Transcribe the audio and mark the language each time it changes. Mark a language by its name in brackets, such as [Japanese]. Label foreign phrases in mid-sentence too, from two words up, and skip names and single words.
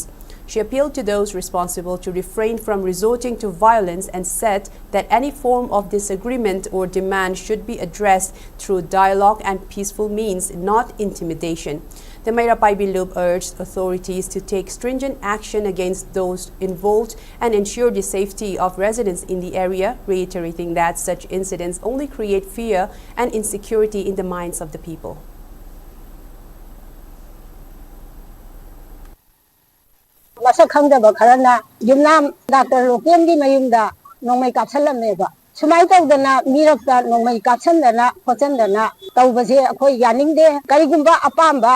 [English] She appealed to those responsible to refrain from resorting to violence and said that any form of disagreement or demand should be addressed through dialogue and peaceful means, not intimidation. The Mairapai Bilub urged authorities to take stringent action against those involved and ensure the safety of residents in the area, reiterating that such incidents only create fear and insecurity in the minds of the people. [Manipuri] Masak khangdaba kharana Yunnam Dr. Lokendri mayumda nongmai kapsalamneba sumai tawdana mirakta nongmai kapsandana khochandana tawbase akhoi yaningde karigumba apamba